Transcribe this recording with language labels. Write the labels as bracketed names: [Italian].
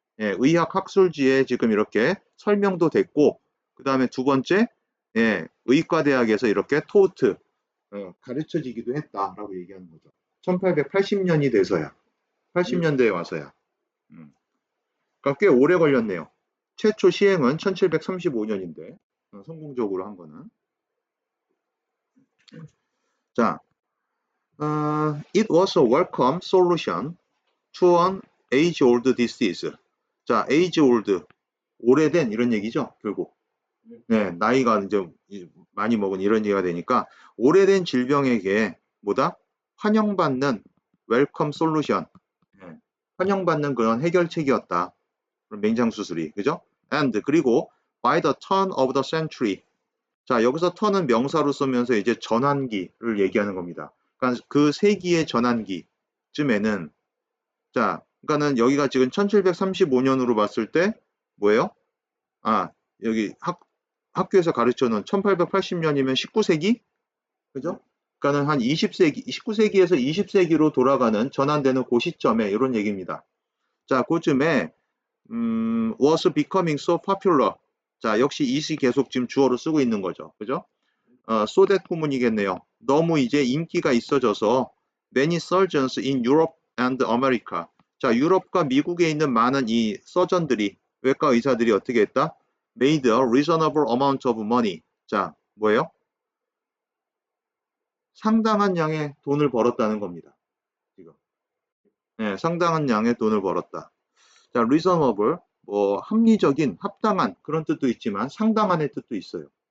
[Korean] 예, 의학 학술지에 지금 이렇게 설명도 됐고, 그 다음에 두 번째, 예, 의과대학에서 이렇게 토트, 가르쳐지기도 했다라고 얘기하는 거죠. 1880년이 돼서야. 80년대에 와서야. 그러니까 꽤 오래 걸렸네요. 최초 시행은 1735년인데 성공적으로 한 거는. [English] 자, it was a welcome solution to an age-old disease. 자, age-old [Korean] 오래된 이런 얘기죠, 결국. 네, 나이가 이제 많이 먹은 이런 얘기가 되니까 오래된 질병에게 뭐다? 환영받는 웰컴 솔루션. 네, 환영받는 그런 해결책이었다. 맹장 수술이. 그죠? [English] And [Korean] 그리고 [English] by the turn of the century. [Korean] 자, 여기서 턴은 명사로 쓰면서 이제 전환기를 얘기하는 겁니다. 그러니까 그 세기의 전환기쯤에는 자, 그러니까는 여기가 지금 1735년으로 봤을 때 뭐예요? 아, 여기 학교에서 가르쳐 놓은 1880년이면 19세기? 그죠? 그러니까는 한 20세기, 19세기에서 20세기로 돌아가는 전환되는 그 시점에 이런 얘기입니다. 자, 그쯤에 [English] was becoming so popular. [Korean] 자, 역시 이시 계속 지금 주어로 쓰고 있는 거죠. 그죠? [English] so that [Korean] 구문이겠네요. 너무 이제 인기가 있어져서 [English] many surgeons in Europe and America. [Korean] 자, 유럽과 미국에 있는 많은 이 서전들이, 외과 의사들이 어떻게 했다? [English] made a reasonable amount of money. [Korean] 자, 뭐예요? 상당한 양의 돈을 벌었다는 겁니다. 지금. 네, 상당한 양의 돈을 벌었다. 자, reasonable, 뭐 합리적인, 합당한 그런 뜻도 있지만 상당한의 뜻도 있어요.